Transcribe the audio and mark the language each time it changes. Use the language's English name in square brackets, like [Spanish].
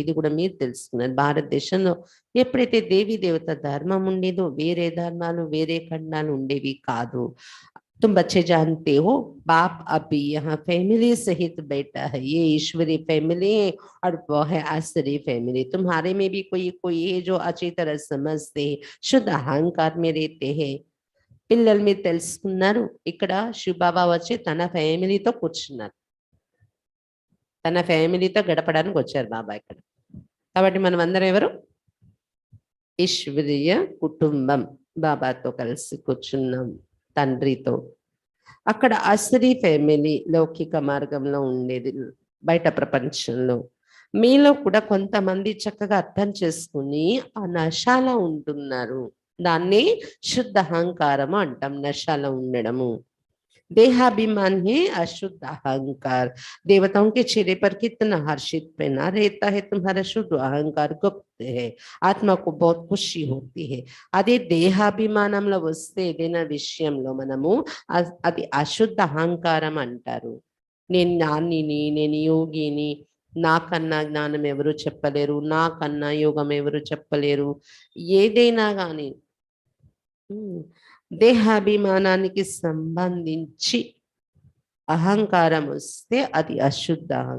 [Telugu] ఇది కూడా మీరు తెలుసుకున్నారు. భారతదేశంలో ఎప్పుడైతే దేవి దేవత ధర్మం ఉండేదో వేరే ధర్మాలు వేరే ఖండాలు ఉండేవి కాదు. [Hindi] तुम बच्चे जानते हो बाप अभी यहाँ फैमिली सहित बैठा है. ये ईश्वरी फैमिली है और वो है आसरी फैमिली. तुम्हारे में भी कोई कोई है जो अच्छी तरह समझते हैं, शुद्ध अहंकार में रहते हैं. [Telugu] పిల్లలు మీరు తెలుసుకున్నారు. ఇక్కడ శివబాబా వచ్చి తన ఫ్యామిలీతో కూర్చున్నారు. తన ఫ్యామిలీతో గడపడానికి వచ్చారు బాబా ఇక్కడ. కాబట్టి మనం అందరం ఎవరు, ఈశ్వరీయ కుటుంబం. బాబాతో కలిసి కూర్చున్నాం, తండ్రితో. అక్కడ అసరీ ఫ్యామిలీ లౌకిక మార్గంలో ఉండేది బయట ప్రపంచంలో. మీలో కూడా కొంతమంది చక్కగా అర్థం చేసుకుని ఆ నశాలో ఉంటున్నారు. దాన్ని శుద్ధ అహంకారము అంటాం, నశాలో ఉండడము. [Hindi] देहाभिमान है अशुद्ध अहंकार. देवताओं के चेहरे पर कितना हर्षित पहना रहता है. तुम्हारा शुद्ध अहंकार गुप्त है. आत्मा को बहुत खुशी होती है. [Telugu] అదే దేహాభిమానంలో వస్తే ఏదైనా విషయంలో మనము అది అశుద్ధ అహంకారం అంటారు. నేను జ్ఞానిని, నేను యోగిని, నాకన్నా జ్ఞానం ఎవరు చెప్పలేరు, నాకన్నా యోగం ఎవరు చెప్పలేరు. ఏదైనా కానీ దేహాభిమానానికి సంబంధించి అహంకారం వస్తే అది అశుద్ధ.